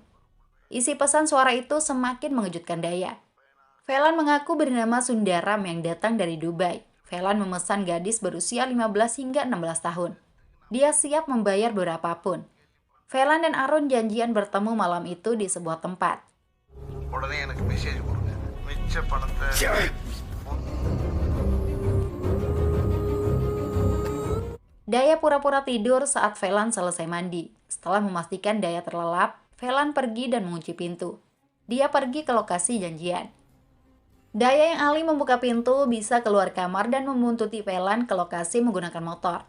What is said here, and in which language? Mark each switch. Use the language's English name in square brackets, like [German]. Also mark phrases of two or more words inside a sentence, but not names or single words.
[Indonesian] Isi pesan suara itu semakin mengejutkan Daya. Velan mengaku bernama Sundaram yang datang dari Dubai. Velan memesan gadis berusia 15 hingga 16 tahun. Dia siap membayar berapapun. Velan dan Arun janjian bertemu malam itu di sebuah tempat. [Tamil] உடனே எனக்கு மெசேஜ் கொடுங்க. மிச்ச பணத்தை [Indonesian] Daya pura-pura tidur saat Velan selesai mandi. Setelah memastikan Daya terlelap, Velan pergi dan mengunci pintu. Dia pergi ke lokasi janjian. Daya yang alih membuka pintu bisa keluar kamar dan membuntuti Velan ke lokasi menggunakan motor.